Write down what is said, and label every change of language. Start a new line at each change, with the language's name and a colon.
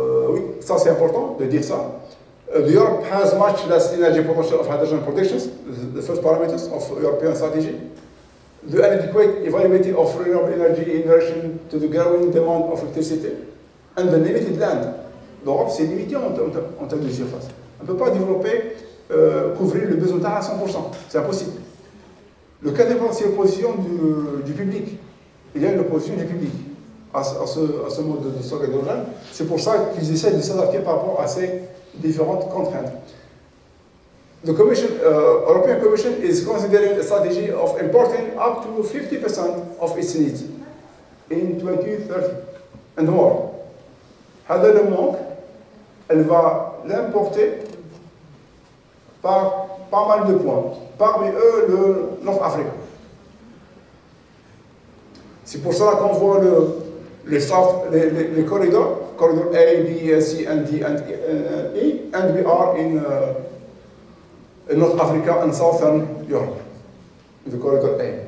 French: Oui, ça c'est important de dire ça.
English: Europe has much less energy potential of hydrogen productions, the first parameters of European strategy. The inadequate availability of renewable energy in relation to the growing demand of electricity, and the limited land.
French: L'Europe, c'est limité en termes de surface. On ne peut pas développer, couvrir le besoin à 100%. C'est impossible. Le quatrième, c'est l'opposition du public. Il y a une opposition du public à ce mode de stockage d'hydrogène. C'est pour ça qu'ils essaient de s'adapter par rapport à ces différentes contraintes.
English: The European Commission is considering a strategy of importing up to 50% of its needs in 2030 and more.
French: هذا le manque, elle va l'importer par pas mal de points. Parmi eux, le Nord-Afrique. C'est pour cela qu'on voit les corridors A, B, C,
English: and D, and E, and we are in North Africa and Southern Europe, the corridor A.